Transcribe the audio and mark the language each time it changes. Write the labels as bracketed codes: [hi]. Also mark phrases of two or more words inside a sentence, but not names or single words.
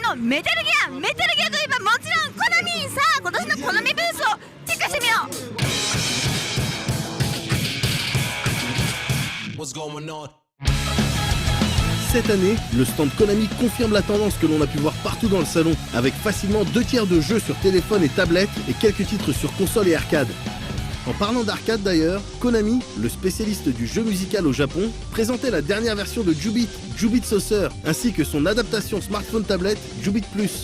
[ja] メタルギアといえばもちろんコナミ。さあ今年のコナミブースをチェックしてみよう。 [fr] Cette année, le stand Konami confirme la tendance que l'on a pu voir partout dans le salon, avec facilement 2/3 de jeux sur téléphone et tablette et quelques titres sur console et arcade. En parlant d'arcade d'ailleurs, Konami, le spécialiste du jeu musical au Japon, présentait la dernière version de Ju-Beat, Ju-Beat Saucer, ainsi que son adaptation smartphone tablette Ju-Beat Plus.